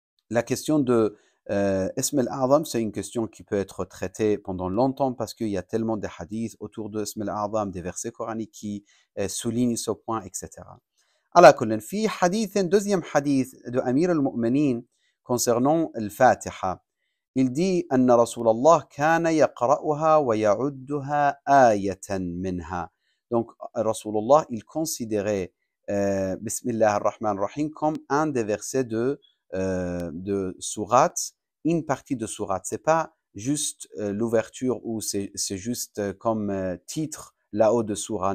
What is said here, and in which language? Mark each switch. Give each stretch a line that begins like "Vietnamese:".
French: La question de Ism al-A'zam, c'est une question qui peut être traitée pendant longtemps parce qu'il y a tellement de hadiths autour de Ism al-A'zam, des versets coraniques qui soulignent ce point, etc.
Arabic: على كل في حديث,
French: deuxième hadith de Amir al-Mu'minin concernant al-Fatiha. Il dit
Arabic: أن رسول الله كان يقرأها ويعدها آية منها.
French: Donc Rasulullah, il considérait Bismillah ar-Rahman ar-Rahim comme un des versets de surat, une partie de surat. C'est pas juste l'ouverture ou c'est juste comme titre là-haut de surat.